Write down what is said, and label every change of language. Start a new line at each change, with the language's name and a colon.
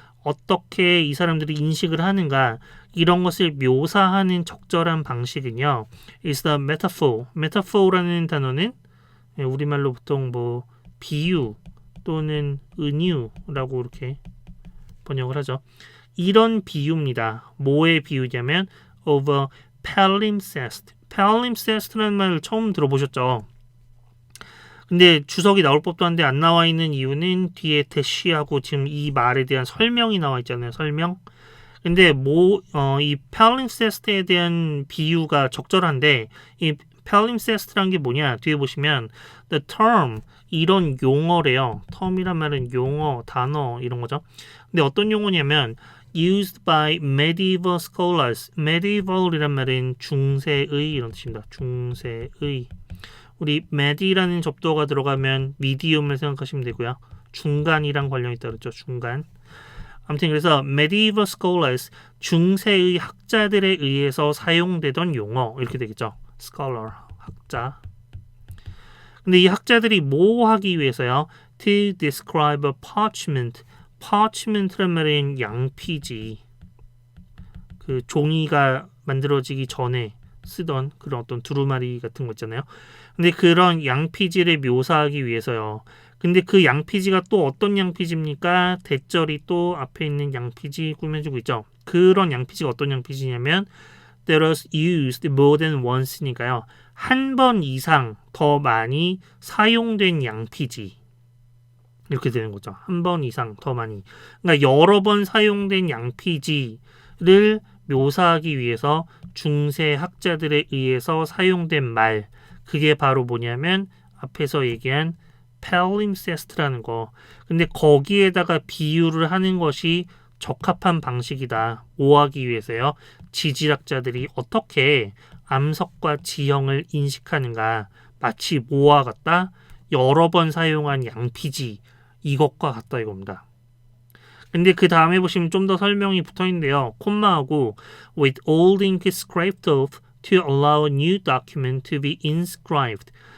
Korean: 어떻게 이 사람들이 인식을 하는가 이런 것을 묘사하는 적절한 방식은요.
English: is the metaphor.
Korean: metaphor라는 단어는 우리말로 보통 뭐 비유 또는 은유라고 이렇게 번역을 하죠. 이런 비유입니다. 뭐의 비유냐면
English: of a palimpsest.
Korean: palimpsest라는 말을 처음 들어보셨죠? 근데 주석이 나올 법도 한데 안 나와 있는 이유는 뒤에 대시하고 지금 이 말에 대한 설명이 나와 있잖아요. 설명. 근데 이 palimpsest에 대한 비유가 적절한데 이 palimpsest라는 게 뭐냐? 뒤에 보시면
English: the term
Korean: 이런 용어래요. term이란 말은 용어, 단어 이런 거죠. 근데 어떤 용어냐면
English: used by medieval scholars.
Korean: medieval이란 말은 중세의 이런 뜻입니다. 중세의. 우리 med이라는 접두어가 들어가면 medium을 생각하시면 되고요. 중간이랑 관련이 있다 그랬죠. 중간. 아무튼 그래서
English: medieval scholars
Korean: 중세의 학자들에 의해서 사용되던 용어 이렇게 되겠죠. scholar 학자. 근데 이 학자들이 뭐 하기 위해서요?
English: To describe a parchment.
Korean: parchment란 말은 양피지. 그 종이가 만들어지기 전에 쓰던 그런 어떤 두루마리 같은 거 있잖아요. 근데 그런 양피지를 묘사하기 위해서요. 근데 그 양피지가 또 어떤 양피지입니까? 대절이 또 앞에 있는 양피지 꾸며주고 있죠. 그런 양피지가 어떤 양피지냐면
English: that was used more than once니까요.
Korean: 한 번 이상 더 많이 사용된 양피지. 이렇게 되는 거죠. 한 번 이상 더 많이. 그러니까 여러 번 사용된 양피지를 묘사하기 위해서 중세 학자들에 의해서 사용된 말. 그게 바로 뭐냐면 앞에서 얘기한 palimpsest라는 거. 근데 거기에다가 비유를 하는 것이 적합한 방식이다. 뭐 하기 위해서요? 지질학자들이 어떻게 암석과 지형을 인식하는가. 마치 뭐와 같다? 여러 번 사용한 양피지 이것과 같다 이겁니다. 근데 그 다음에 보시면 좀 더 설명이 붙어있는데요. 콤마하고
English: with old ink scraped off to allow a new document to be inscribed.